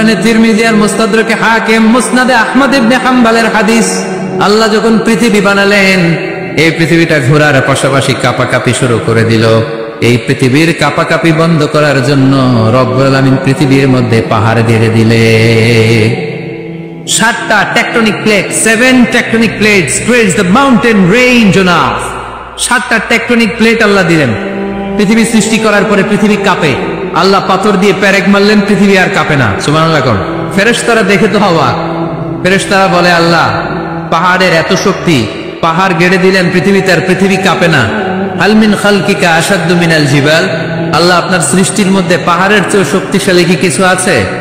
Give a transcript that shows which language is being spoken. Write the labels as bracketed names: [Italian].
[Bangla] তিরমিজি আর মুস্তাদরাকে হাকিম, মুসনাদে আহমদ ইবনে হাম্বলের হাদিস। আল্লাহ যখন পৃথিবী বানালেন, এই পৃথিবীটা ঘোরার পাশাপাশি কাঁপাকাঁপি শুরু করে দিল। এই পৃথিবীর কাঁপাকাঁপি বন্ধ করার জন্য রব্বুল আলামিন পৃথিবীর মধ্যে পাহাড় গেড়ে দিলেন। 7টা tectonic plate, [English] 7 tectonic plates creates the mountain range on earth। [Bangla] 7টা tectonic plate আল্লাহ দিলেন। পৃথিবী সৃষ্টি করার পরে পৃথিবী কাঁপে, আল্লাহ পাথর দিয়ে পেরেক মারলেন, পৃথিবী আর কাঁপে না। সুবহানাল্লাহ। কোন ফেরেশতারা দেখে তো হওয়া, ফেরেশতারা বলে আল্লাহ পাহাড়ের এত শক্তি, পাহাড় গেড়ে দিলেন পৃথিবীতে আর পৃথিবী কাঁপে না। [Arabic] হাল মিন খালকিকা আশাদ্দু মিনাল জিবাল, [Bangla] আল্লাহ আপনার সৃষ্টির মধ্যে পাহাড়ের চেয়ে শক্তিশালী কি কিছু আছে?